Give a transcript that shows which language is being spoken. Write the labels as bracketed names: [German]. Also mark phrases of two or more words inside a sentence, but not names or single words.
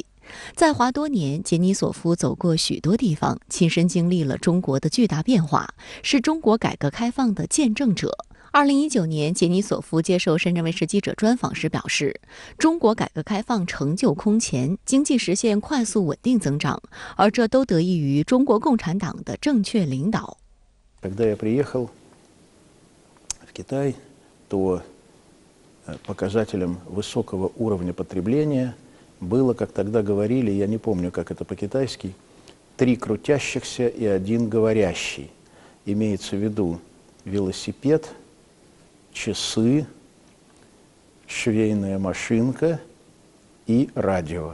[Chinese] 在华多年，杰尼索夫走过许多地方，亲身经历了中国的巨大变化，是中国改革开放的见证者。2019年，杰尼索夫接受深圳卫视记者专访时表示，中国改革开放成就空前，经济实现快速稳定增长，而这都得益于中国共产党的正确领导。 [Russian] Когда я приехал в Китай, то показателем высокого уровня потребления было, как тогда говорили, я не помню, как это по-китайски, 3 крутящихся и 1 говорящий. Имеется в виду велосипед, часы, швейная машинка и радио.